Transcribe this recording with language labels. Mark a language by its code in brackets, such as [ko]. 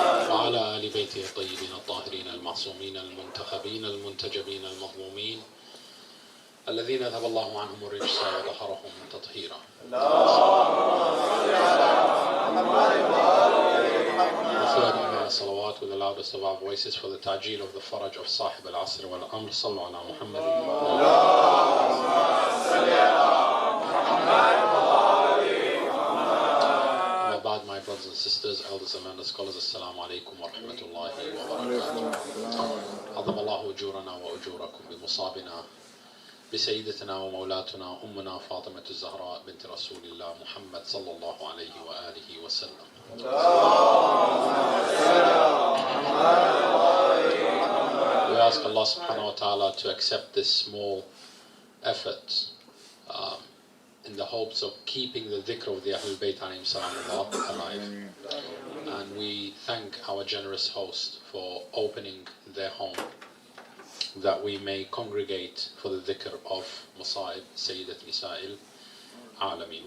[ar] وعلى آل بيته الطيبين الطاهرين المعصومين المنتخبين المنتجبين المظلومين الذين ذهب الله عنهم الرجس وطهرهم تطهيرا. [en] Salawat with the loudest of our voices for the tajeel of the faraj of Sahib al-Asr wal-Amr. [ar] Sallu ala Muhammad. [en] Wabad, my brothers and sisters, elders and learners, scholars, [ar] assalamu alaikum wa rahmatullahi wa barakatuh. Azam Allahu ujurana wa ujurakum bi musabina بسيدتنا ومولاتنا أمنا فاطمة الزهراء بنت رسول الله محمد صلى الله عليه وآله وسلم. [en] We ask Allah subhanahu wa ta'ala to accept this small effort in the hopes of keeping the dhikr of the Ahlebaith alayhim salam alive. And we thank our generous host for opening their home, that we may congregate for the dhikr of Musa'ib Sayyidat Nisa'il Alameen.